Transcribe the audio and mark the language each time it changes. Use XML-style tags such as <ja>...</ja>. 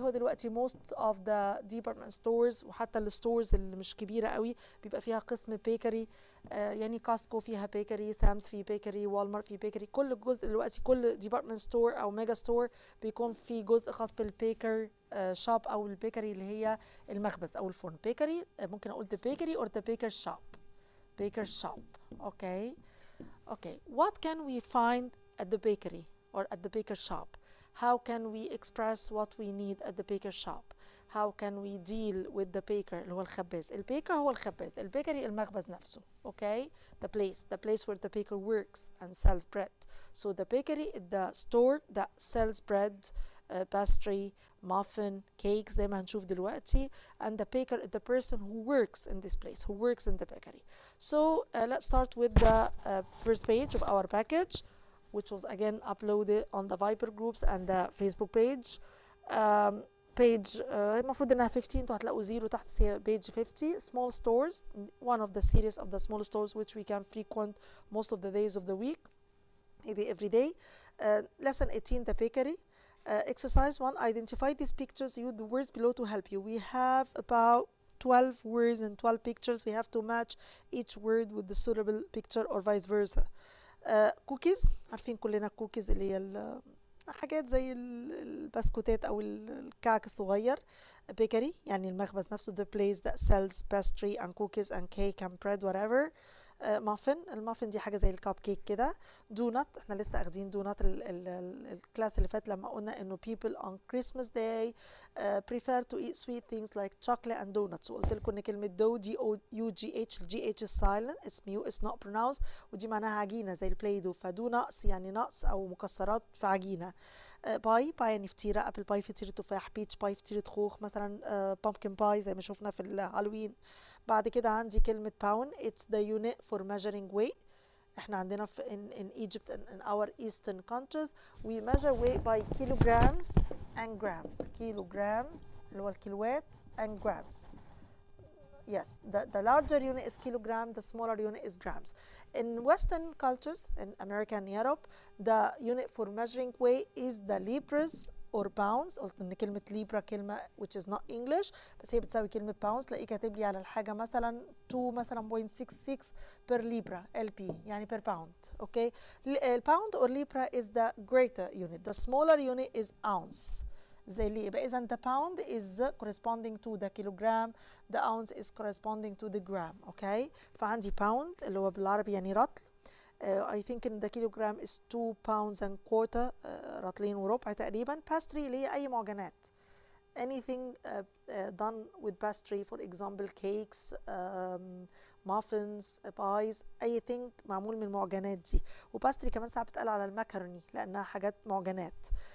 <ar>هو دلوقتي</ar> <en>most of the department stores</en> <ar>وحتى الستورز اللي مش كبيره قوي بيبقى فيها قسم بيكري. يعني كاسكو فيها بيكري، سامز في بيكري، والمارت في بيكري. كل جزء دلوقتي كل department store او ميجا ستور بيكون في جزء خاص بالبيكر شوب او البيكري اللي هي المخبز او الفرن. بيكري ممكن اقول</ar> <en>the bakery or the baker shop. Baker shop. Okay, what can we find at the bakery or at the baker shop? How can we express what we need at the baker shop? How can we deal with the baker</en> <ar>اللي هو الخباز. البيكر هو الخباز، البيكري المخبز نفسه.</ar> <en>Okay, the place where the baker works and sells bread. So the bakery is the store that sells bread, pastry, muffin, cakes</en> <ar>زي ما هنشوف دلوقتي.</ar> <en>And the baker is the person who works in this place, who works in the bakery. So let's start with the first page of our package, which was again uploaded on the Viber groups and the Facebook page.</en> <ar>Page المفروض انها 15. انتوا هتلاقوا 0 تحت بس هي page 50.</ar> <en>Small stores, one of the series of the small stores which we can frequent most of the days of the week, maybe every day. Lesson 18, the bakery. Exercise 1, identify these pictures, use the words below to help you. We have about 12 words and 12 pictures. We have to match each word with the suitable picture or vice versa.</en> <ar>Cookies, عارفين كلنا cookies اللي هي حاجات زي البسكوتات او الكعك الصغير.</ar> <en>bakery</en> <ar>يعني المخبز نفسه,</ar> <en>the place that sells pastry and cookies and cake and bread whatever.</en> <ar>مافن, المافن دي حاجه زي الكاب كيك كده. دونات, احنا لسه اخدين دونات الكلاس اللي فات لما قلنا انه</ar> <en>people on Christmas day prefer to eat sweet things like chocolate and donuts.</en> <ar>وقلت لكم ان كلمه دو دي او يو جي اتش, الجي اتش</ar> <en>is silent, it's mute, it's not pronounced,</en> <ar>ودي معناها عجينه زي البلاي دو. فدو نقص يعني نقص او مكسرات في عجينه. باي يعني فطيره, ابل باي فطيره تفاح, بيتش باي فطيره خوخ مثلا, بامبكن باي زي ما شفنا في الهالوين. بعد كده عندي كلمة</ar> <en>pound, it's the unit for measuring weight.</en> <ar>احنا عندنا في</ar> <en>in Egypt and in our eastern countries we measure weight by kilograms and grams. kilograms</en> <ar>اللي هو الكيلوات</ar> <en>and grams. Yes, the larger unit is kilogram, the smaller unit is grams. In Western cultures, in America and Europe, the unit for measuring weight is the libras or pounds.</en> <ar>قلت ان كلمة libra كلمة</ar> <en>which is not English</en> <ar>بس هي بتساوي كلمة pounds. تلاقيه كاتب لي على الحاجة مثلا 2 مثلا 0.66 per libra LP يعني per pound.</ar> <en>Okay, pound or libra is the greater unit, the smaller unit is ounce.</en> <ar>زي اللي يبقى إذا</ar> <en>the pound is corresponding to the kilogram, the ounce is corresponding to the gram.</en> <ar>Okay, فعندي pound اللي هو بالعربي يعني رطل.</ar> <en>I think in the kilogram is 2 pounds and quarter,</en> <ar>رطلين وربع تقريبا.</ar> <en>pastry</en> <ar>اللي هي أي معجنات,</ar> <en>anything done with pastry, for example cakes, muffins, pies, anything</en> <ar>معمول من المعجنات دي. وباستري كمان ساعات بتقال على المكروني لأنها حاجات معجنات.</ar>